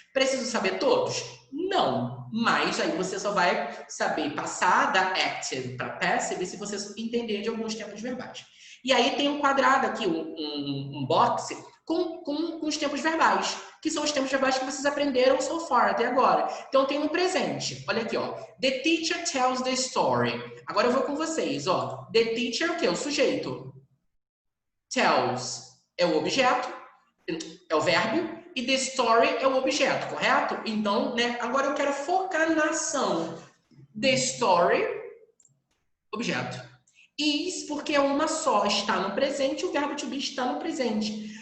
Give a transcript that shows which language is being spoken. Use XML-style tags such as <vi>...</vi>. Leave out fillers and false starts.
<pt>Preciso saber todos? Não. Mas aí você só vai saber passar da Active para Passive se você entender de alguns tempos verbais. E aí tem um quadrado aqui, um box, com os tempos verbais, que são os tempos verbais que vocês aprenderam</pt> <en>so far,</en> <pt>até agora. Então tem no presente, olha aqui, ó.</pt> <en>The teacher tells the story.</en> <pt>Agora eu vou com vocês, ó. The teacher é o quê? O sujeito. Tells é o objeto, é o verbo, e the story é o objeto, correto? Então, né, agora eu quero focar na ação. The story, objeto. Is, porque é uma só, está no presente, o verbo to be está no presente.</pt>